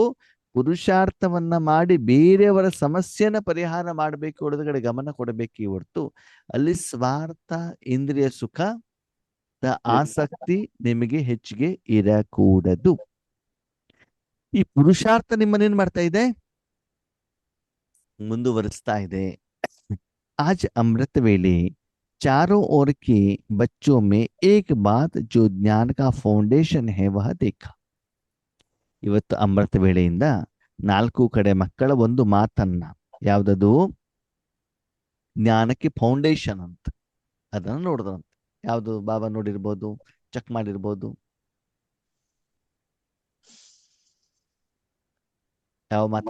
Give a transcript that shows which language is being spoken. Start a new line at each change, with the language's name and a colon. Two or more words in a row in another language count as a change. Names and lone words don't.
Kannada: ಪುರುಷಾರ್ಥವನ್ನ ಮಾಡಿ ಬೇರೆಯವರ ಸಮಸ್ಯೆನ ಪರಿಹಾರ ಮಾಡಬೇಕು, ಒಳಗಡೆ ಗಮನ ಕೊಡಬೇಕೇ ಹೊರತು ಅಲ್ಲಿ ಸ್ವಾರ್ಥ, ಇಂದ್ರಿಯ ಸುಖ, ಆಸಕ್ತಿ ನಿಮಗೆ ಹೆಚ್ಚಿಗೆ ಇರಕೂಡದು. ಈ ಪುರುಷಾರ್ಥ ನಿಮ್ಮನ್ನೇನ್ ಮಾಡ್ತಾ ಇದೆ? ಮುಂದುವರಿಸ್ತಾ ಇದೆ.
Hindi: आज अमृत वेले चारों ओर के बच्चों में एक बात जो ज्ञान का फाउंडेशन है वह देखा.
Kannada: ಇವತ್ತು ಅಮೃತ ವೇಳೆಯಿಂದ ನಾಲ್ಕು ಕಡೆ ಮಕ್ಕಳ ಒಂದು ಮಾತನ್ನ, ಯಾವ್ದದು? ಜ್ಞಾನಕ್ಕೆ ಫೌಂಡೇಶನ್ ಅಂತ, ಅದನ್ನ ನೋಡಿದ್ರಂತ. ಯಾವ್ದು ಬಾಬಾ ನೋಡಿರ್ಬೋದು, ಚೆಕ್ ಮಾಡಿರ್ಬೋದು? ಯಾವ ಮಾತು?